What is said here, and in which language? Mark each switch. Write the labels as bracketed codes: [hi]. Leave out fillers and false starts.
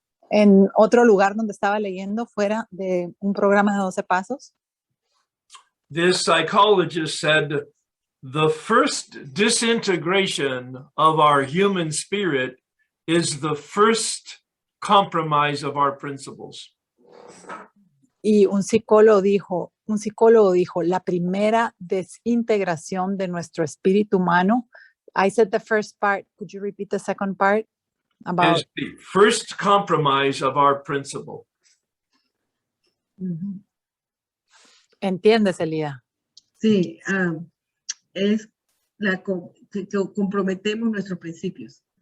[es] En otro lugar donde estaba leyendo fuera de un programa de 12 pasos, [en] This psychologist said, the first disintegration of our human spirit is the first compromise of our principles. [es] y un psicólogo dijo, la primera desintegración de nuestro espíritu humano. [en] I said the first part. Could you repeat the second part? About Is the first compromise of our principle. [es] ¿Entiendes, Elida? Sí, es que comprometemos nuestros principios.